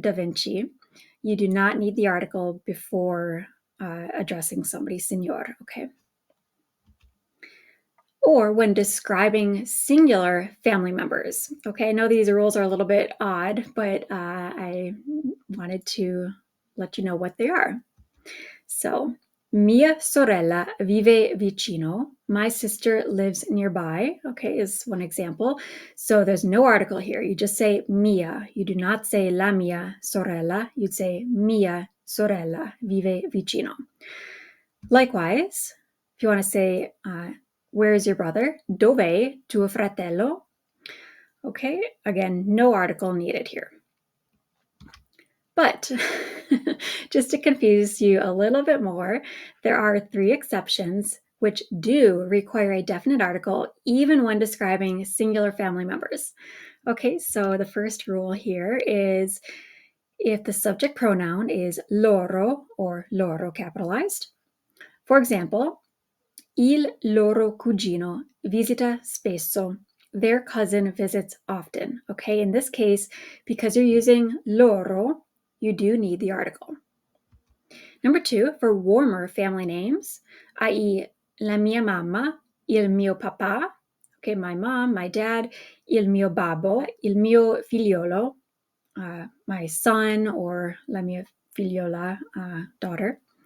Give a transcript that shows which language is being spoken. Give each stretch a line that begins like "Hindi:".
English: Da Vinci, you do not need the article before addressing somebody, signor, okay? Or when describing singular family members. Okay, I know these rules are a little bit odd, but I wanted to let you know what they are.
Italian: So, mia sorella vive vicino.
English: My sister lives nearby, okay, is one example. So there's no article here. You just say mia. You do not say
Italian: la mia sorella.
English: You'd say
Italian: mia sorella vive vicino.
English: Likewise, if you want to say, where is your brother?
Italian: Dove tuo fratello?
English: Okay, again, no article needed here. But just to confuse you a little bit more, there are 3 exceptions which do require a definite article even when describing singular family members. Okay, so the first rule here is if the subject pronoun is loro or loro capitalized. For example,
Italian: il loro cugino visita spesso.
English: Their cousin visits often. Okay, in this case, because you're using loro, you do need the article. Number 2, for warmer family names, i.e.,
Italian: la mia mamma, il mio papà,
English: okay, my mom, my dad,
Italian: il mio babbo, il mio figliolo,
English: my son, or
Italian: la mia figliola,
English: daughter.